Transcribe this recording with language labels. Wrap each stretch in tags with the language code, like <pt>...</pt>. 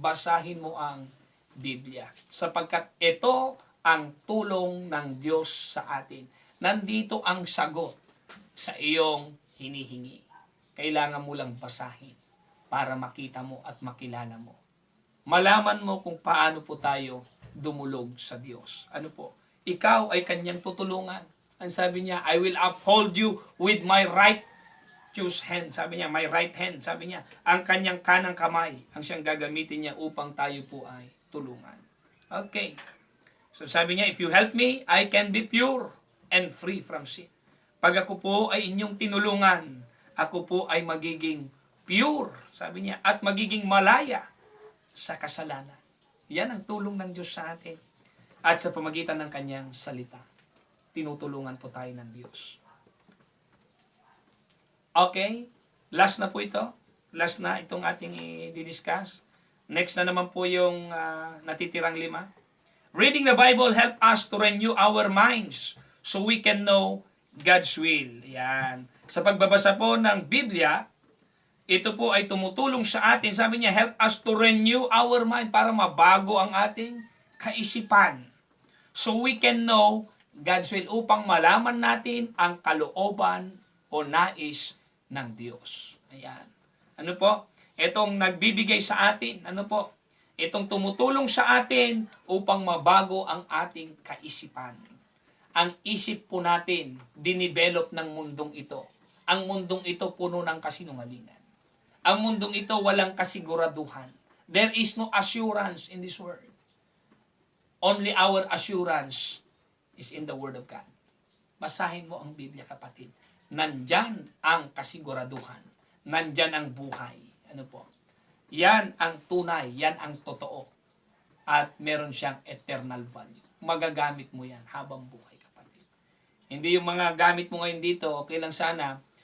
<tl>Basahin mo ang Biblia. Sapagkat ito ang tulong ng Diyos sa atin. Nandito ang sagot sa iyong hinihingi. Kailangan mo lang basahin para makita mo at makilala mo. Malaman mo kung paano po tayo dumulog sa Diyos. Ikaw ay kanyang tutulungan. Ang sabi niya,</tl> <en>I will uphold you with my righteous hand.</en> <tl>Sabi niya,</tl> <en>my right hand.</en> <tl>Sabi niya, ang kanyang kanang kamay ang siyang gagamitin niya upang tayo po ay tulungan. Okay.</tl> <en>So</en> <tl>sabi niya,</tl> <en>if you help me, I can be pure and free from sin.</en> <tl>Pag ako po ay inyong tinulungan, ako po ay magiging pure, sabi niya, at magiging malaya sa kasalanan. Yan ang tulong ng Diyos sa atin. At sa pamagitan ng kanyang salita, tinutulungan po tayo ng Diyos. Okay, last na po ito. Last na itong ating i-discuss. Next na naman po yung natitirang 5.</tl> <en>Reading the Bible help us to renew our minds so we can know God's will.</en> <tl>Yan. Sa pagbabasa po ng Biblia, ito po ay tumutulong sa atin. Sabi niya,</tl> <en>help us to renew our mind</en> <tl>para mabago ang ating kaisipan.</tl> <en>So we can know God's will</en> <tl>upang malaman natin ang kalooban o nais ng Diyos. Ayan. Itong nagbibigay sa atin, itong tumutulong sa atin upang mabago ang ating kaisipan. Ang isip po natin, dinevelop ng mundong ito. Ang mundong ito puno ng kasinungalingan. Ang mundong ito walang kasiguraduhan.</tl> <en>There is no assurance in this world. Only our assurance is in the Word of God.</en> <tl>Basahin mo ang Biblia, kapatid. Nandyan ang kasiguraduhan. Nandyan ang buhay. Yan ang tunay. Yan ang totoo. At meron siyang</tl> <en>eternal value.</en> <tl>magagamit mo yan habang buhay, kapatid. Hindi yung mga gamit mo ngayon dito, okay lang sana.</tl>